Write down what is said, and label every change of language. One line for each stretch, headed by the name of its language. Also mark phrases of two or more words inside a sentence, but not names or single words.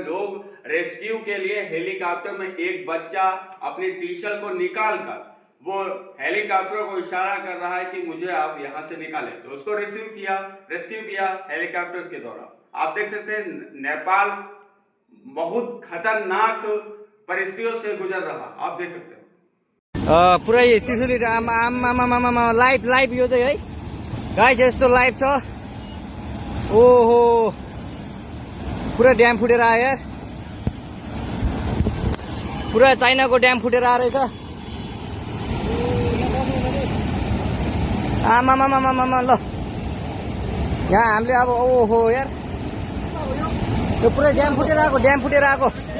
Hindi: लोग रेस्क्यू के लिए हेलीकॉप्टर में, एक बच्चा अपनी टीचर को निकाल कर वो हेलीकॉप्टर को इशारा कर रहा है कि मुझे आप यहाँ से निकालें, तो उसको रेस्क्यू किया हेलीकॉप्टर के द्वारा। आप देख सकते हैं नेपाल बहुत खतरनाक परिस्थितियों से गुजर रहा, आप देख सकते हैं।
Nepali: पुरै त्रिशुली आमा लाइभ यो चाहिँ है गाइस, यस्तो लाइभ छ। ओहो, पुरा ड्याम फुटेर आयो यार, पुरा चाइनाको ड्याम फुटेर आएर रहेछ। आमा ल, यहाँ हामीले अब ओहो यार, यो पुरै ड्याम फुटेर आएको।